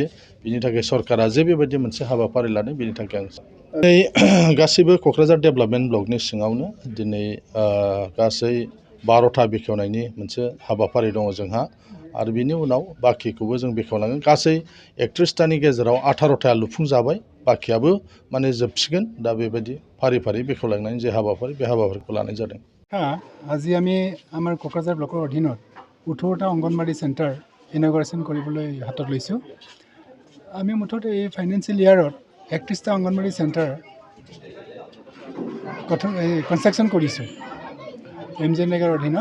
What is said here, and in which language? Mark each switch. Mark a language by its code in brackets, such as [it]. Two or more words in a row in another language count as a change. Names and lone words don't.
[brx] बिनि थाखाय सरकारा जे बेबायदि मोनसे हाबाफारि लादों बिनि थाखाय आं दिनै गासैबो क'क्राझार डेभेलपमेन्ट ब्लकनि सिङावनो दिनै गासै 12टा बेखेवनायनि मोनसे हाबाफारि दङ जोंहा। आरो बिनि उनाव बाखिखौबो जों बेखेवलांगोन। गासै 31टानि गेजेराव 18टाया लुफुंजाबाय, बाखियाबो जोबसिगोन। दा बेबायदि फारि फारि बेखेवलांनायनि जे हाबाफारि बे हाबाफारिखौ लानाय जादों। [as] আজি আমি আমাৰ কোকৰাঝাৰ ব্লকৰ অধীনত 18টা অংগনবাদী [en] centre inauguration [as] কৰিবলৈ হাতত লৈছোঁ। আমি মুঠতে এই [en] financial yearot [as] 31টা অংগনবাদী [en] centre construction [as] কৰিছোঁ এমজিএনৰেগাৰ অধীনত।